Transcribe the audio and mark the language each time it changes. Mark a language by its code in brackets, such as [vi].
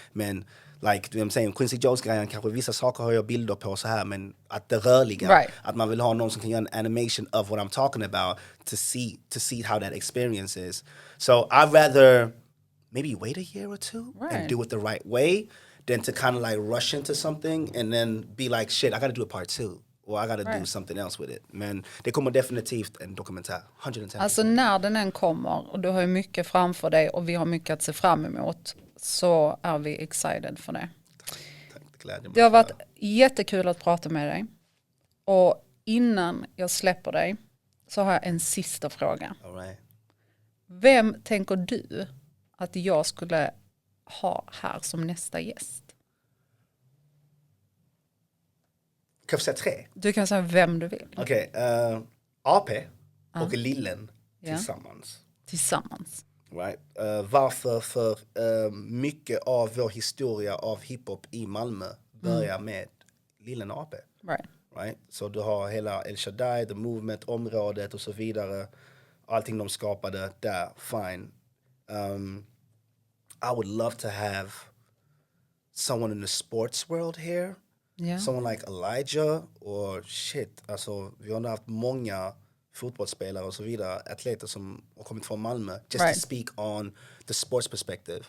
[sv] Men like, [en] you know what I'm saying, [sv] Quincy Jones-grejen, kanske vissa saker har jag bilder på så här, men att det rörliga, att man vill ha någon som kan göra en [en] animation of what I'm talking about to see how that experience is. So I'd rather maybe wait a year or two and do it the right way than to kind of like rush into something and then be like, shit, I got to do a part 2 or I got to do something else with it. [sv] Men det kommer definitivt en dokumentär, 110%. Alltså när den än kommer och du har ju mycket framför dig och vi har mycket att se fram emot, så är vi excited för det. Tack. Det har varit jättekul att prata med dig. Och innan jag släpper dig så har jag en sista fråga. [en] All right. [sv] Vem tänker du att jag skulle ha här som nästa gäst? Kan jag säga 3? Du kan säga vem du vill. Okej, AP och Lillen tillsammans. Right. Varför? För mycket av vår historia av hiphop i Malmö börjar med Lillen och AP. Right? Så du har hela El Shaddai, [en] the movement, [sv] området och så vidare. Allting de skapade där, fine. [en] I would love to have someone in the sports world here. Someone like Elijah or shit. [sv] Alltså, vi har haft många fotbollsspelare och så vidare, atleter som har kommit från Malmö [en] just to speak on the sports perspective.